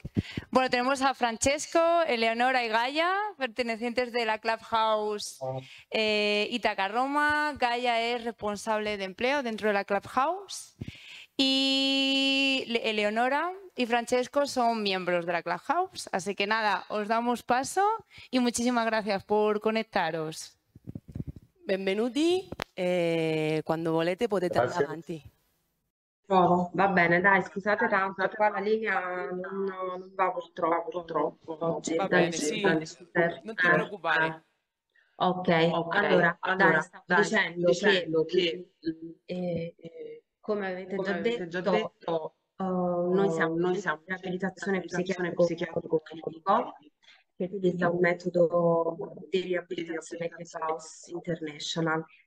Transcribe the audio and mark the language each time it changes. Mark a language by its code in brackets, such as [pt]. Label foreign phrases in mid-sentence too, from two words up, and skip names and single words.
[es] Bueno, tenemos a Francesco, Eleonora y Gaia, pertenecientes de la Clubhouse Ítaca Roma. Gaia es responsable de empleo dentro de la Clubhouse. Y Eleonora y Francesco son miembros de la Clubhouse. Así que nada, os damos paso y muchísimas gracias por conectaros. [it] Benvenuti, quando volete potete andare avanti. Provo. Va bene, dai, scusate tanto, qua la linea non va purtroppo oggi. Va bene, sì, non ti preoccupare. Ok, allora, dai, stavo dicendo che come avete già detto, noi siamo in riabilitazione psichiatrico-clinico che utilizza un metodo di riabilitazione Clubhouse International.